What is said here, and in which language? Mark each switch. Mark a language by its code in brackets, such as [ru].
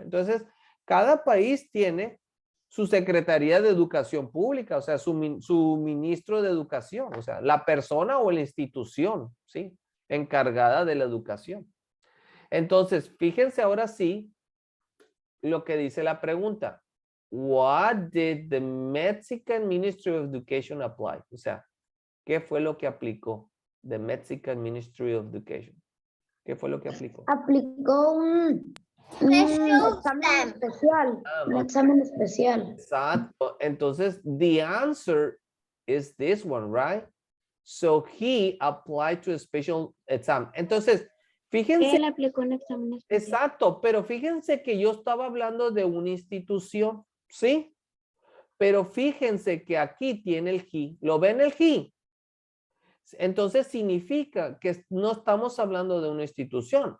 [es] Entonces, cada país tiene su Secretaría de Educación Pública, o sea, su ministro de Educación, o sea, la persona o la institución, ¿sí? Encargada de la educación. Entonces, fíjense ahora sí lo que dice la pregunta. [en] What did the Mexican Ministry of Education apply? [es] O sea, ¿qué fue lo que aplicó [en] the Mexican Ministry of Education? [es] ¿Qué fue lo que aplicó? Aplicó un [en] Special [es] examen [en] exam. [es] especial. Un examen especial. Exacto. Entonces, [en] the answer is this one, right? So he applied to a special exam. [es] Entonces, fíjense. Él aplicó un examen especial. Exacto, pero fíjense que yo estaba hablando de una institución, ¿sí? Pero fíjense que aquí tiene el he. ¿Lo ven el he? Entonces significa que no estamos hablando de una institución.